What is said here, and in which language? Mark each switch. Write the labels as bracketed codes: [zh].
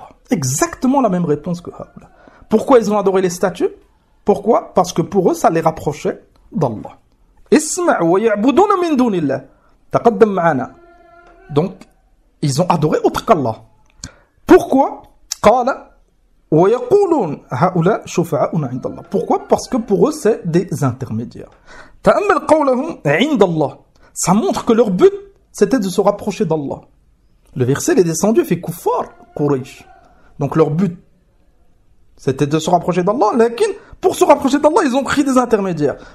[fr] Exactement la même réponse que Haoula. Pourquoi ils ont adoré les statues? Pourquoi? Parce que pour eux, ça les rapprochait d'Allah. [ar] Isma' wa ya'buduna min dunillah. تقدم معنا. [fr] Donc ils ont adoré autre qu'Allah. Pourquoi? [ar] قال ويقولون هؤلاء شفعاؤنا عند الله. [fr] Pourquoi? Parce que pour eux c'est des intermédiaires. [ar] تأمل قولهم عند الله. [fr] Ça montre que leur but c'était de se rapprocher d'Allah. Le verset est descendu fait kuffar Quraysh. Donc leur but c'était de se rapprocher d'Allah, mais pour se rapprocher d'Allah, ils ont pris des intermédiaires.